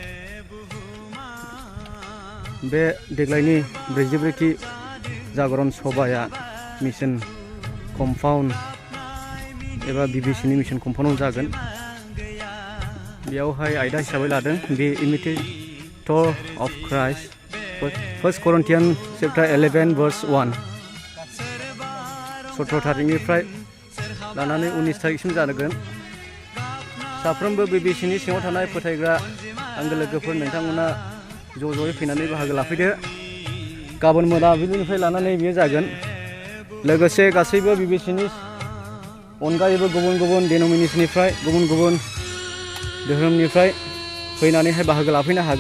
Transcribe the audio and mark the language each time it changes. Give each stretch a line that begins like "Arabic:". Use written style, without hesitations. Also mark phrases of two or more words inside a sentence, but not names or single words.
Bodo: बे देग्लायनि 44थि जागरण सभाया
English: mission compound
Bodo: एबा BBCनि मिशन कम्पाउन्डआव जागोन। बेयावहाय आयदा हिसाबै लादों बे
English: imitator of Christ 1 Corinthians chapter 11 verse 1
Bodo: 17 थारिखनिफ्राय लानानै 19 थारिखसिम जागोन। साफ्रोमबो BBCनि सिङाव थानाय फोथायग्रा आंगो लोगोफोर नोंथांमोना ज'ज'यै फैनानै बाहागो लाफैदो। गाबोन मोनाबिलिनिफ्राय लानानै बेयो जागोन। लोगोसे गासैबो BBCनि अनगायैबो गुबुन गुबुन डिन'मिनेसननिफ्राय गुबुन गुबुन धोरोमनिफ्राय फैनानैहाय बाहागो लाफैनो हागोन।